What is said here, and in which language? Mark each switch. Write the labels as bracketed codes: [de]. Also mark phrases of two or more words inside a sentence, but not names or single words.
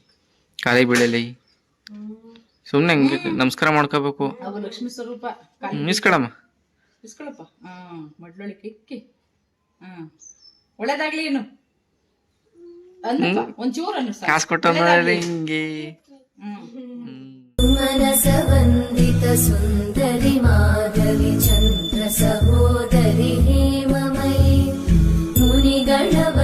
[kn] ಕಾಲಿ ಬೀಳಲಿ ಸುಮ್ಮನೆ ಹಂಗೆ ನಮಸ್ಕಾರ ಮಾಡ್ಕೋಬೇಕು ಅವು ಲಕ್ಷ್ಮೀ ಸ್ವರೂಪ ಇಸ್ಕೊಳಮ್ಮ ಇಸ್ಕೊಳಪ್ಪ ಮಡ್ಲೊಳಿಕೆ ಇಕ್ಕಿ ಒಳ್ಳೇದಾಗ್ಲಿ ಏನು ಒಂಚೂರು ಅನ್ನು ಕಾಸು ಕೊಟ್ಟ ಹಿಂಗೆ [sa] मनस वन्दित सुन्दरि माधवि चन्द्र सहोदरि हेममयि मुनिगण